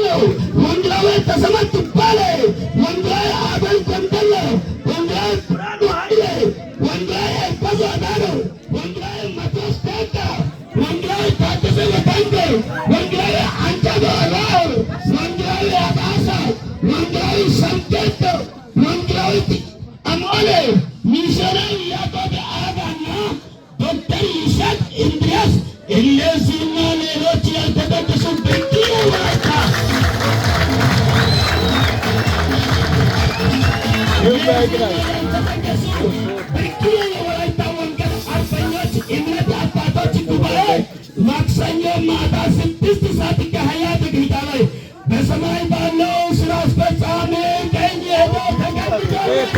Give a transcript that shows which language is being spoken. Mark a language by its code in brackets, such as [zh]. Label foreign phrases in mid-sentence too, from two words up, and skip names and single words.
[am] ወንጌላዊ ተሰማ ዱባሌ፣ ወንጌላዊ አበል ጎንደሎ፣ ወንጌላዊ ብርሃኑ ኃይሌ፣ ወንጌላዊ ኤልፋዞ አዳኖ፣ ወንጌላዊ ማቴዎስ ቴካ፣ ወንጌላዊ ታደሰ ወታንጎ፣ ወንጌላዊ አንጃጎ ራው፣ ወንጌላዊ አባሳ፣ ወንጌላዊ ሰምቴቶ፣ ወንጌላዊ አሞሌ፣ ሚሽነሪ ያዕቆብ አጋና ዶክተር ይስሐቅ እንድሪያስ እነዚህና ሌሎች ያልተቀደሱ በቂው ወላይታ በቂው የወላይታ ወንጌል አርበኞች እምነት አባቶች ጉባኤ ማክሰኞ ማታ 6 ሰዓት ከ20 ደቂቃ ላይ በሰማይ ባለው ስራ አስፈጻሚ ቀኝ ሄዶ ተቀምጧል።